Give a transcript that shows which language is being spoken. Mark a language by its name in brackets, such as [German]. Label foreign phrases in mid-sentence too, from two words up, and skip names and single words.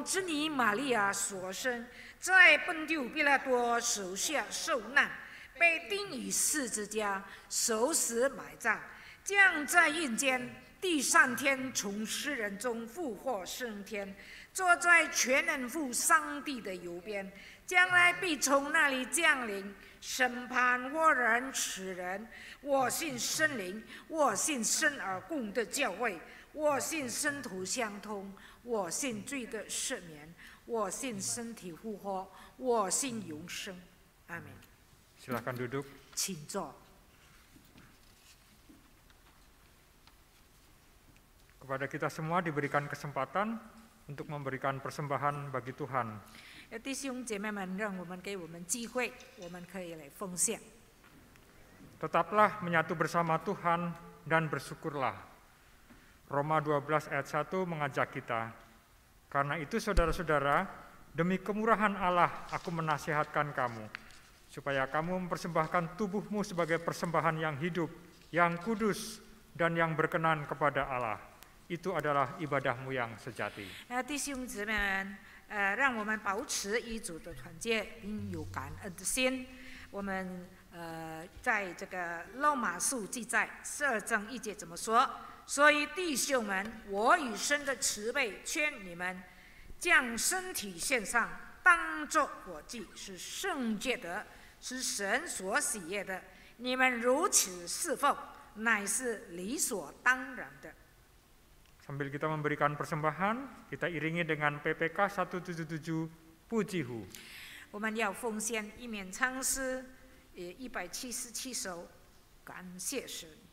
[Chinese] 之女玛利亚所生，在本丢彼拉多手下受难，被钉于十字架，受死埋葬，将在阴间第3天从死人中复活升天，坐在全能父上帝的右边，将来必从那里降临，审判活人死人。我信圣灵，我信生而共的教会，我信圣徒相通，我信罪的赦免，我信身体复活，我信永生。阿门。 [Indonesian] Silakan duduk. [Chinese] 请坐。 [Indonesian] Kepada kita semua diberikan kesempatan untuk memberikan persembahan bagi Tuhan. [Chinese] 弟兄姐妹们，让我们给我们机会，我们可以来奉献。 [Indonesian] Tetaplah menyatu bersama Tuhan dan bersyukurlah. Roma 12 ayat 1 mengajak kita. Karena itu saudara-saudara, demi kemurahan Allah aku menasihatkan kamu, supaya kamu mempersembahkan tubuhmu sebagai persembahan yang hidup, yang kudus, dan yang berkenan kepada Allah. Itu adalah ibadahmu yang sejati. [Chinese] 弟兄姊妹们，让我们保持与主的团结，并有感恩的心。我们在这个罗马书记载12章1节怎么说？所以弟兄们，我以神的慈悲劝你们，将身体献上，当作活祭，是圣洁的，是神所喜悦的。你们如此侍奉，乃是理所当然的。 [Indonesian] Sambil kita memberikan persembahan, kita iringi dengan PPK 177 Pujihu. [Chinese] 我们要奉献一面唱诗，177首，感谢神。